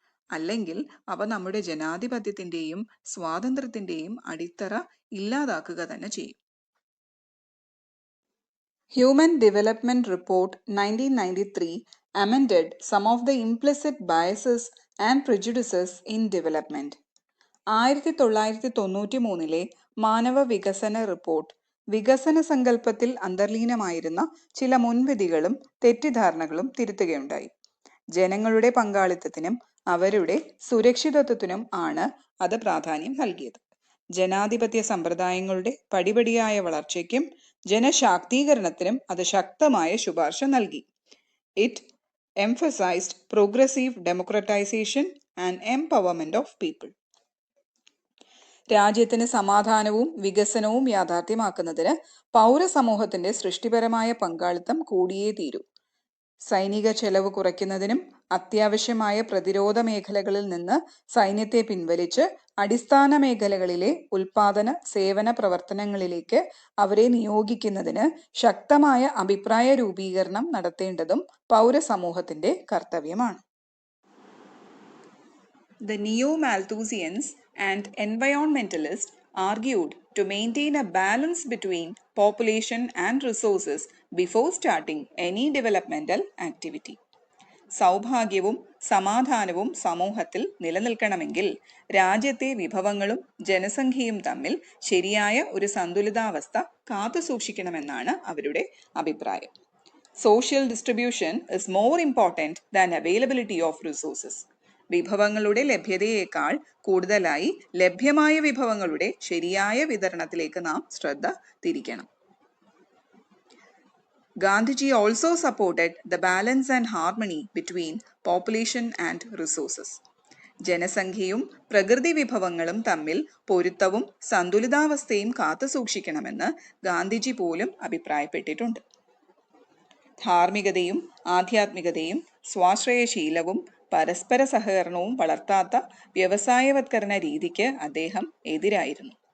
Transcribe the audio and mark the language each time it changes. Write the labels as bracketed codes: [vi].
[ml] അല്ലെങ്കിൽ അവ നമ്മുടെ ജനാധിപത്യത്തിന്റെയും സ്വാതന്ത്ര്യത്തിന്റെയും അടിത്തറ ഇല്ലാതാക്കുക തന്നെ ചെയ്യും. [en] Human Development Report 1993 amended some of the implicit biases and prejudices in development. [ml] 1993 മാനവ വികസന റിപ്പോർട്ട് വികസന സങ്കല്പത്തിൽ അന്തർലീനമായിരുന്ന ചില മുൻവിധികളും തെറ്റിദ്ധാരണകളും തിരുത്തുകയുണ്ടായി. ജനങ്ങളുടെ പങ്കാളിത്തത്തിനും അവരുടെ സുരക്ഷിതത്വത്തിനും ആണ് അത് പ്രാധാന്യം നൽകിയത്. ജനാധിപത്യ സമ്പ്രദായങ്ങളുടെ പടിപടിയായ വളർച്ചയ്ക്കും ജനശാക്തീകരണത്തിനും അത് ശക്തമായ ശുപാർശ നൽകി. [en] It emphasized progressive democratization and empowerment of people. [ml] രാജ്യത്തിന് സമാധാനവും വികസനവും യാഥാർത്ഥ്യമാക്കുന്നതിന് പൗരസമൂഹത്തിന്റെ സൃഷ്ടിപരമായ പങ്കാളിത്തം കൂടിയേ തീരൂ. സൈനിക ചെലവ് കുറയ്ക്കുന്നതിനും അത്യാവശ്യമായ പ്രതിരോധ മേഖലകളിൽ നിന്ന് സൈന്യത്തെ പിൻവലിച്ച് അടിസ്ഥാന മേഖലകളിലെ ഉൽപാദന സേവന പ്രവർത്തനങ്ങളിലേക്ക് അവരെ നിയോഗിക്കുന്നതിന് ശക്തമായ അഭിപ്രായ രൂപീകരണം നടത്തേണ്ടതും പൗരസമൂഹത്തിന്റെ കർത്തവ്യമാണ്. [en] The neo-Malthusians and environmentalists argued to maintain a balance between population and resources before starting any developmental activity. [ml] സൗഭാഗ്യവും സമാധാനവും സമൂഹത്തിൽ നിലനിൽക്കണമെങ്കിൽ രാജ്യത്തെ വിഭവങ്ങളും ജനസംഖ്യയും തമ്മിൽ ശരിയായ ഒരു സന്തുലിതാവസ്ഥ കാത്തുസൂക്ഷിക്കണമെന്നാണ് അവരുടെ അഭിപ്രായം. [en] Social distribution is more important than availability of resources. [ml] വിഭവങ്ങളുടെ ലഭ്യതയേക്കാൾ കൂടുതലായി ലഭ്യമായ വിഭവങ്ങളുടെ ശരിയായ വിതരണത്തിലേക്ക് നാം ശ്രദ്ധ തിരിക്കണം. [en] Gandhiji also supported the balance and harmony between population and resources. [ml] ജനസംഖ്യയും പ്രകൃതി വിഭവങ്ങളും തമ്മിൽ പൊരുത്തവും സന്തുലിതാവസ്ഥയും കാത്തുസൂക്ഷിക്കണമെന്ന് ഗാന്ധിജി പോലും അഭിപ്രായപ്പെട്ടിട്ടുണ്ട്. ധാർമ്മികതയും ആധ്യാത്മികതയും സ്വാശ്രയശീലവും പരസ്പര സഹകരണവും വളർത്താത്ത വ്യവസായവത്കരണ രീതിക്ക് അദ്ദേഹം എതിരായിരുന്നു.